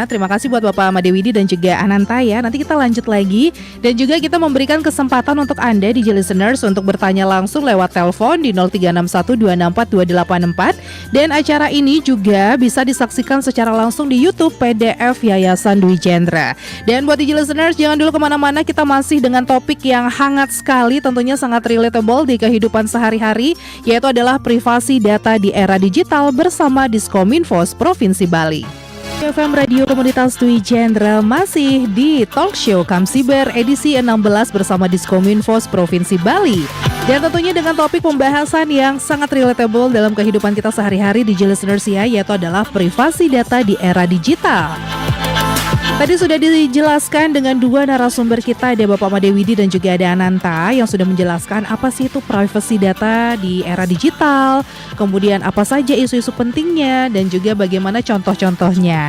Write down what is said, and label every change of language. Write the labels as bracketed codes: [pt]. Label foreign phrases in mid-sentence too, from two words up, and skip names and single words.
[id] Terima kasih buat Bapak Madewidi dan juga Ananta ya. Nanti kita lanjut lagi, dan juga kita memberikan kesempatan untuk Anda Digi Listeners untuk bertanya langsung lewat telepon di 0361264284, dan acara ini juga bisa disaksikan secara langsung di YouTube PDF Yayasan Dwi Jendra. Dan buat Digi Listeners, jangan dulu kemana-mana, kita masih dengan topik yang hangat sekali, tentunya sangat relatable di kehidupan sehari-hari, yaitu adalah privasi data di era digital bersama Diskominfos Provinsi Bali. FM Radio Komunitas Dwi Jendra masih di Talk Show Kamsiber edisi 16 bersama Diskominfos Provinsi Bali. Dan tentunya dengan topik pembahasan yang sangat relatable dalam kehidupan kita sehari-hari di listeners ya, yaitu adalah privasi data di era digital. Tadi sudah dijelaskan dengan dua narasumber kita, ada Bapak Madewidi dan juga ada Ananta, yang sudah menjelaskan apa sih itu privacy data di era digital, kemudian apa saja isu-isu pentingnya, dan juga bagaimana contoh-contohnya.